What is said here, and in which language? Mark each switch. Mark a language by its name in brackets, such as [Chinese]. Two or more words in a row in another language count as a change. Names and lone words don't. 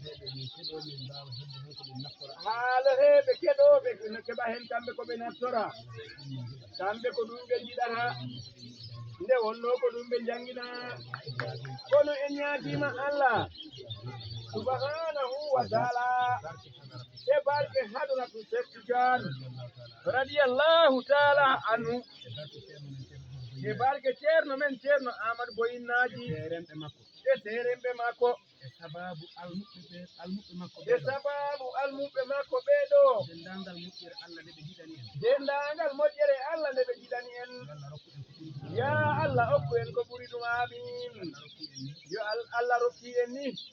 [Fula] haalaheɓe keɗoɓe no keɓa hen kamɓe koɓe naftora kamɓe ko ɗum ɓe jiɗata nde wonno ko ɗum ɓe jangina kono en ñaatima [Arabic] الله سبحانه وتعالى [Fula] e barke hadratu Cheikh Tidiane [Arabic] رضي الله تعالى عنه [Fula] e barke ceerno men ceerno Amadou Boyinaji e seremɓe makko e sababu almuɓe makko ɓeɗo dendagal moƴƴere Allah nde ɓe jiɗani en ya Allah okku en ko ɓuri ɗum amin yo Allah rokki en ni